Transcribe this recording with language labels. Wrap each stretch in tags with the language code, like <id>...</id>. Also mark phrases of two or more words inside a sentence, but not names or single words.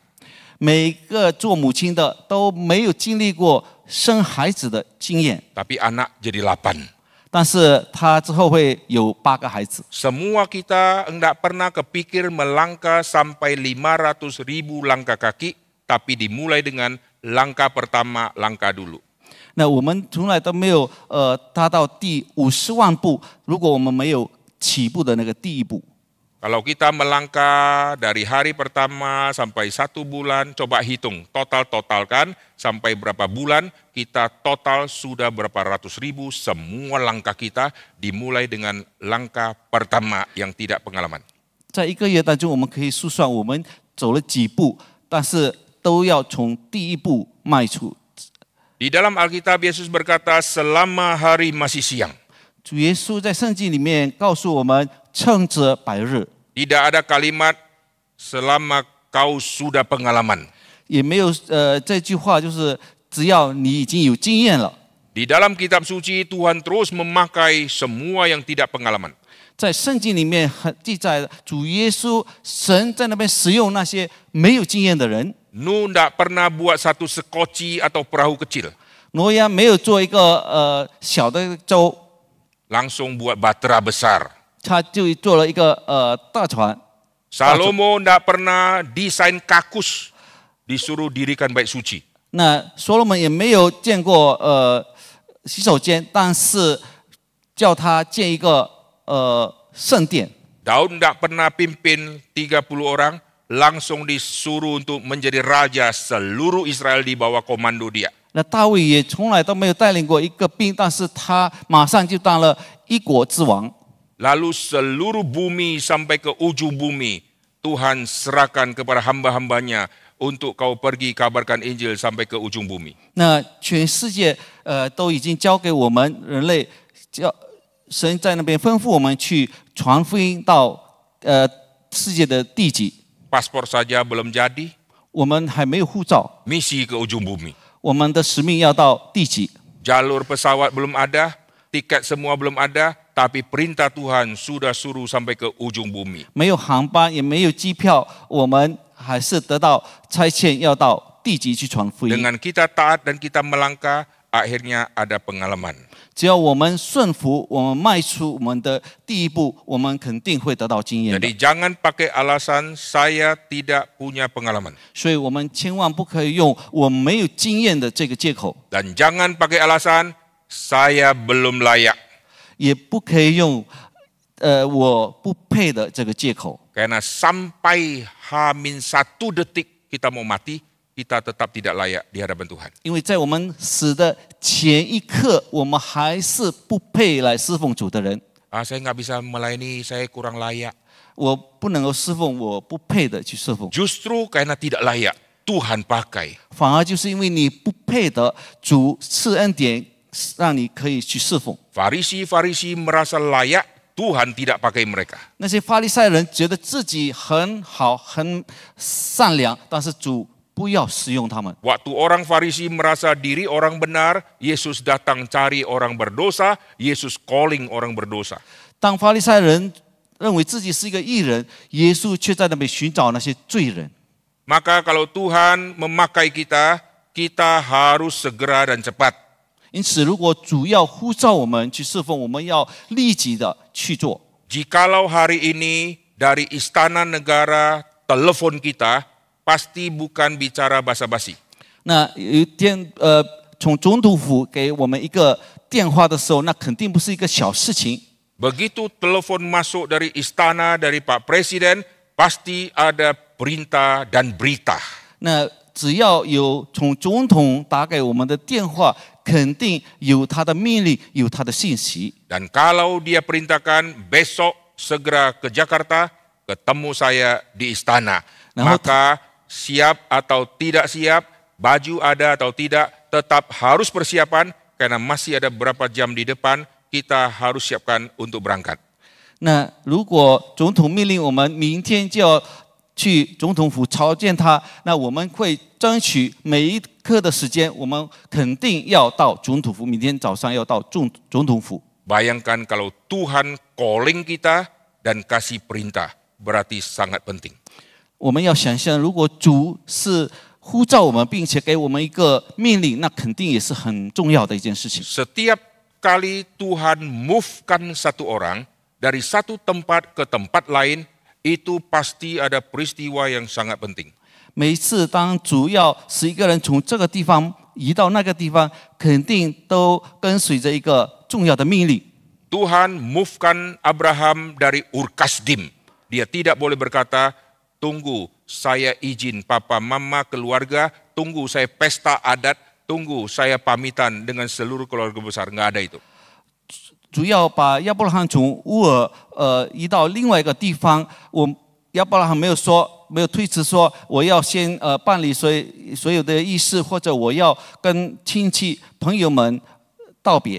<zh>每个做母亲的都没有经历过生孩子的经验，</zh> <id>Tapi anak jadi 8.</id> <zh>但是他之后会有8个孩子。</zh> <id>Semua kita tidak pernah kepikir melangkah sampai 500.000 langkah kaki, tapi dimulai dengan langkah pertama, langkah dulu.</id> <zh>那我们从来都没有达到第50万步，如果我们没有起步的那个第一步。</zh> <id>Kalau kita melangkah dari hari pertama sampai 1 bulan, coba hitung, totalkan sampai berapa bulan, kita total sudah berapa ratus ribu, semua langkah kita dimulai dengan langkah pertama yang tidak pengalaman.</id> <zh>在1个月当中，我们可以数算我们走了几步，但是都要从第一步迈出。</zh> <id>Di dalam Alkitab, Yesus berkata, selama hari masih siang.</id> <zh>主耶稣在圣经里面告诉我们，趁着白日。</zh> <id>Tidak ada kalimat selama kau sudah pengalaman.</id> <zh>也没有这句话就是只要你已经有经验了。</zh> <id>Di dalam kitab suci, Tuhan terus memakai semua yang tidak pengalaman.</id> <zh>在圣经里面记载，主耶稣神在那边使用那些没有经验的人。</zh> <id>Nuh tidak pernah buat satu sekoci atau perahu kecil.</id> <zh>挪亚没有做一个小的舟，</zh> <id>Langsung buat bahtera besar.</id> <zh>他就做了一个大船。</zh> <id>Salomo tidak pernah desain kakus, disuruh dirikan bait suci.</id> <zh>那所罗门也没有见过洗手间，但是叫他建一个圣殿。</zh> <id>Daud tidak pernah pimpin 30 orang, langsung disuruh untuk menjadi raja seluruh Israel di bawah komando dia.</id> <zh>那大卫也从来都没有带领过一个兵，但是他马上就当了一国之王。</zh> <id>Lalu seluruh bumi sampai ke ujung bumi, Tuhan serahkan kepada hamba-hambanya untuk kau pergi kabarkan Injil sampai ke ujung bumi.</id> <zh>那全世界都已经交给我们人类，神在那边吩咐我们去传福音到世界的地极。</zh> <id>Paspor saja belum jadi,</id> <zh>我们还没有护照，</zh> <id>misi ke ujung bumi.</id> <zh>我们的使命要到地极。</zh> <id>Jalur pesawat belum ada, tiket semua belum ada, tapi perintah Tuhan sudah suruh sampai ke ujung bumi.</id> <zh>没有航班，也没有机票，我们还是得到差遣，要到地极去传福音。</zh> <id>Dengan kita taat dan kita melangkah, akhirnya ada pengalaman.</id> <zh>只要我们顺服，我们迈出我们的第一步，我们肯定会得到经验的。</zh> <id>Jadi jangan pakai alasan saya tidak punya pengalaman.</id> <zh>所以我们千万不可以用我们没有经验的这个借口，</zh> <id>Dan jangan pakai alasan saya belum layak.</id> <zh>也不可以用我不配的这个借口。</zh> <id>Karena sampai H-1 detik kita mau mati, kita tetap tidak layak di hadapan Tuhan.</id> <zh>因为在我们死的前一刻，我们还是不配来侍奉主的人。</zh> <id>Saya nggak bisa melayani, saya kurang layak.</id> <zh>我不能够侍奉我不配的去侍奉，</zh> <id>Justru karena tidak layak, Tuhan pakai.</id> <zh>反而就是因为你不配的，主赐恩典让你可以去侍奉。</zh> <id>Farisi-farisi merasa layak, Tuhan tidak pakai mereka.</id> <zh>那些法利赛人觉得自己很好、很善良，但是主不要使用他们。</zh> <id>Waktu orang Farisi merasa diri orang benar, Yesus datang cari orang berdosa, Yesus calling orang berdosa.</id> <zh>当法利赛人认为自己是一个义人，耶稣却在那边寻找那些罪人。</zh> <id>Maka kalau Tuhan memakai kita, kita harus segera dan cepat.</id> <zh>因此，如果主要呼召我们去侍奉，我们要立即的去做。</zh> <id>Jikalau hari ini dari istana negara telepon kita, pasti bukan bicara basa-basi.</id> <zh>那有一天，从总督府给我们一个电话的时候，那肯定不是一个小事情。</zh> <id>Begitu telepon masuk dari istana, dari Pak Presiden, pasti ada perintah dan berita.</id> <zh>那只要有从总统打给我们的电话，肯定有他的命令，有他的信息。</zh> <id>Dan kalau dia perintahkan besok segera ke Jakarta, ketemu saya di istana. Maka siap atau tidak siap, baju ada atau tidak, tetap harus persiapan karena masih ada beberapa jam di depan, kita harus siapkan untuk berangkat.</id> <zh>那如果总统命令我们明天就要去总统府朝见他，那我们会争取每一刻的时间，我们肯定要到总统府，明天早上要到总统府。</zh> <id>Bayangkan kalau Tuhan calling kita dan kasih perintah, berarti sangat penting.</id> <zh>我们要想象，如果主是呼召我们，并且给我们一个命令，那肯定也是很重要的一件事情。</zh> <id>Setiap kali Tuhan move-kan satu orang dari satu tempat ke tempat lain, itu pasti ada peristiwa yang sangat penting.</id> <zh>每一次当主要使一个人从这个地方移到那个地方，肯定都跟随着一个重要的命令。</zh> <id>Tuhan move-kan Abraham dari Ur-Kasdim. Dia tidak boleh berkata, tunggu saya izin papa mama keluarga, tunggu saya pesta adat, tunggu saya pamitan dengan seluruh keluarga besar. Nggak ada itu.</id> <zh>主要把亚伯拉罕从乌尔移到另外一个地方，亚伯拉罕没有推辞说我要先办理所有的仪式，或者我要跟亲戚朋友们道别。</zh>